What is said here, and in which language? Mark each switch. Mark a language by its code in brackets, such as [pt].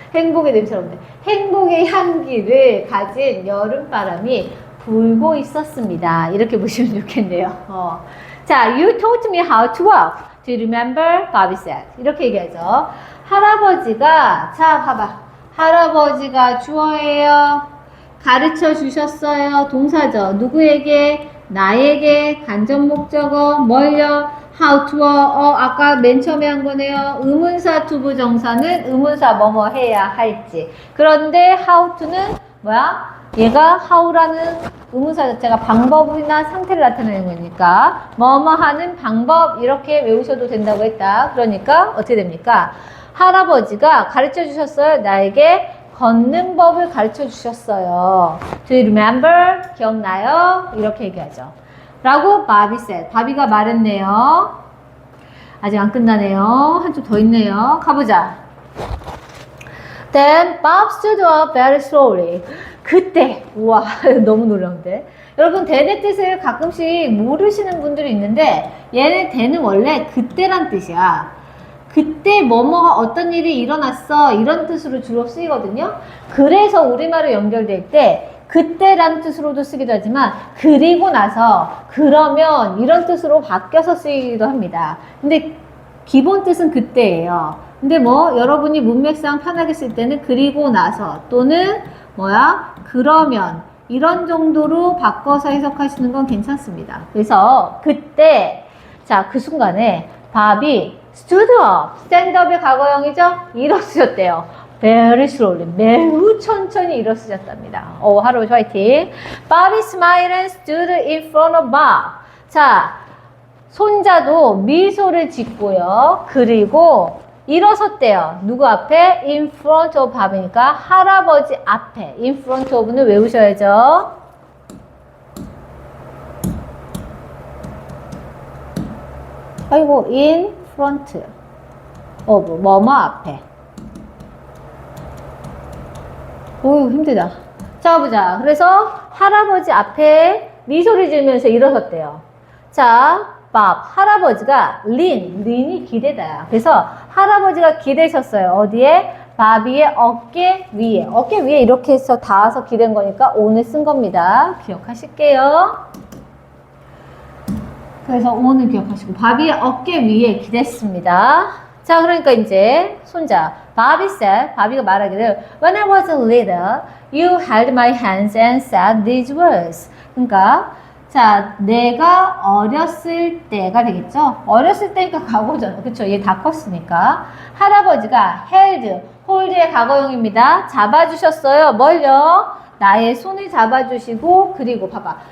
[ko] 행복의 냄새라는데 행복의 향기를 가진 여름바람이 불고 있었습니다. 이렇게 보시면 좋겠네요. [en] 자, you taught me how to walk. Do you remember? Bobby said. [ko] 이렇게 얘기하죠. 할아버지가, 자, 봐봐. 할아버지가 주어예요. 가르쳐 주셨어요. 동사죠. 누구에게? 나에게. 간접 목적어. 뭘요? [en] How to walk. [ko] 아까 맨 처음에 한 거네요. 의문사 투부정사는 의문사 뭐뭐 해야 할지. 그런데 how to는 얘가 how라는 의문사 자체가 방법이나 상태를 나타내는 거니까 뭐뭐 하는 방법 이렇게 외우셔도 된다고 했다. 그러니까 어떻게 됩니까? 할아버지가 가르쳐 주셨어요. 나에게 걷는 법을 가르쳐 주셨어요. [en] Do you remember? [ko] 기억나요? 이렇게 얘기하죠. 라고 바비 said. 바비가 말했네요. 아직 안 끝나네요. 한쪽 더 있네요. 가보자. [en] Then Bob stood up very slowly. [ko] 그때, 우와, 너무 놀라운데. 여러분, then의 뜻을 가끔씩 모르시는 분들이 있는데, 얘는 then은 원래 그때란 뜻이야. 그때 뭐뭐가 어떤 일이 일어났어. 이런 뜻으로 주로 쓰이거든요. 그래서 우리말로 연결될 때, 그때란 뜻으로도 쓰기도 하지만, 그리고 나서, 그러면 이런 뜻으로 바뀌어서 쓰이기도 합니다. 근데 기본 뜻은 그때예요. 근데 뭐 여러분이 문맥상 편하게 쓸 때는 그리고 나서 또는 뭐야 그러면 이런 정도로 바꿔서 해석하시는 건 괜찮습니다. 그래서 그때 자 그 순간에 바비 stood up, 스탠드업의 과거형이죠? 일어서셨대요. very slowly, 매우 천천히 일어서셨답니다. 오, 할아버지 화이팅. [en] Bobby smiled and stood in front of Bob. [ko] 자, 손자도 미소를 짓고요. 그리고 일어섰대요. 누구 앞에? [en] In front of Bob [ko] 이니까 할아버지 앞에. In front of는 외우셔야죠. 아이고, in front of 뭐뭐 앞에. 오, 힘들다. 자, 보자. 그래서 할아버지 앞에 미소를 지으면서 일어섰대요. 자, 밥. 할아버지가 린이 기대다. 그래서 할아버지가 기대셨어요. 어디에? 바비의 어깨 위에. 어깨 위에 이렇게 해서 닿아서 기댄 거니까 오늘 쓴 겁니다. 기억하실게요. 그래서 오늘 기억하시고 바비의 어깨 위에 기댔습니다. 자, 그러니까 이제 손자 [en] 바비 said, [ko] 바비가 말하기를 [en] When I was little, you held my hands and said these words. [ko] 그러니까 자, 내가 어렸을 때가 되겠죠? 어렸을 때니까 과거잖아. 그쵸? 얘 다 컸으니까. 할아버지가 held, hold의 과거형입니다. 잡아주셨어요. 뭘요? 나의 손을 잡아주시고 그리고 봐봐.